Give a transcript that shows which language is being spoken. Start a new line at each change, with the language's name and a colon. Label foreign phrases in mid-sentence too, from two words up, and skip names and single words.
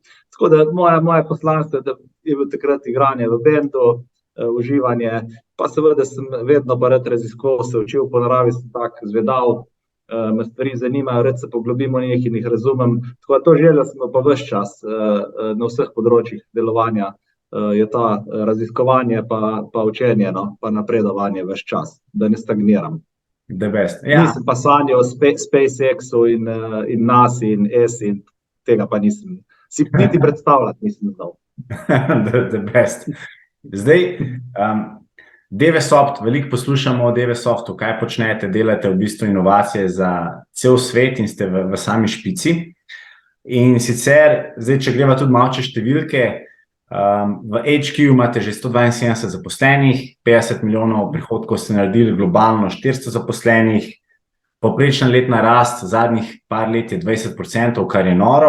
Slovenian: Tako da moje poslanstvo je, da je bilo takrat igranje v bendu, uživanje, pa seveda sem vedno pa rad raziskoval, se učil, po naravi sem tak zvedav, me stvari zanimajo, rad se poglobim v njih in jih razumem. Tako da to željo smo pa ves čas na vseh področjih delovanja, je ta raziskovanje pa učenje, no, pa napredovanje ves čas, da ne stagniram.
English: The best.
Slovenian: Ja. Nisem pa sanjal o SpaceX-u in NASA in ESA in tega pa nisem. Si niti predstavljati nisem znal.
English: The best.
Slovenian: Zdaj, DVSoft, veliko poslušamo o DVSoftu, kaj počnete, delate v bistvu inovacije za cel svet in ste v sami špici. In sicer, zdaj, če greva tudi malo čez številke, v HQ imate že 172 zaposlenih, 50 milijonov prihodkov ste naredili, globalno 400 zaposlenih, povprečna letna rast zadnjih par let je 20%, kar je noro.